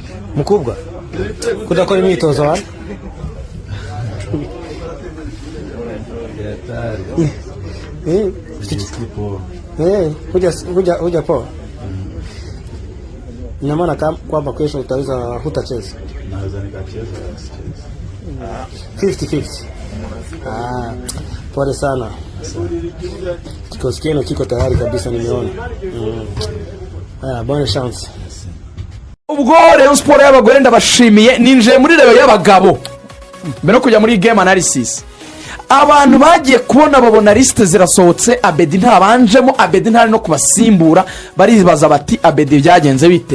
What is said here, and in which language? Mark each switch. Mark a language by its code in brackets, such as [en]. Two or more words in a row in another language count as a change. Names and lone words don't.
[rw] mukubwa kudakora imyitozo hano [sw] huja poa. Ina maana kwamba kesho utaweza hutacheza? Naweza nikacheza 50-50. Pole sana. Kikosi chenu kiko tayari kabisa, nimeona. [fr] Bonne chance. [rw] Ubwo Rayon Sport y'abagore ndabashimiye, ninje muri rero y'abagabo mbere no kujya muri [en] game analysis. [rw] Abantu bagiye kubona babona liste zirasohotse, Abedi ntabanjemo, Abedi ntari no kubasimbura, baribaza bati Abedi byagenze bite?